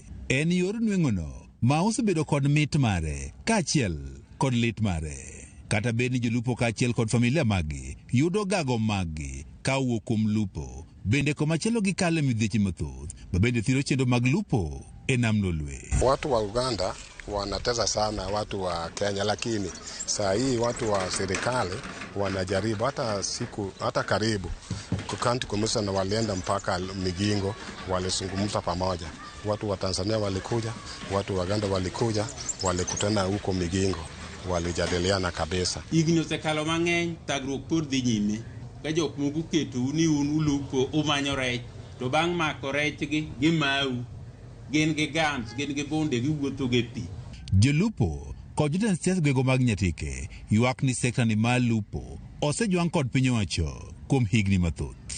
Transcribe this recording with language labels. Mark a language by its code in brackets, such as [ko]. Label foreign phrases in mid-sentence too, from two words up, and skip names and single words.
[luo] En yor nweng'ono ma osebedo kod mit mare kaachiel kod lit mare. Kata bed ni jolupo kaachiel kod familia magi yudo gago magi ka wuok kuom lupo, bende komachielo gikale midhieche mathoth ma bende thiro chenro mag lupo e nam Lolwe. [sw] Watu wa Uganda wanatesa sana watu wa Kenya, lakini saa hii watu wa serikali wanajaribu hata karibu [en] county commissioner [sw] walienda mpaka Migingo, walizungumza pamoja. Watu wa Tanzania walikuja, watu wa Uganda walikuja, walikutana huko Migingo, walijadiliana kabisa. [luo] Igno sekalo mang'eny tagruok pod dhi nyime ka jok moko keto ni un ulupo umanyo rech, to bang' mako rechgi gimau, gin gi gams, gin gi bonde, giwuotho gi pi. Jolupo kod jotend siasa gwego mag Nyatike ywak ni sekta ni mar lupo osejwang' kod piny owacho kuom higni mathoth.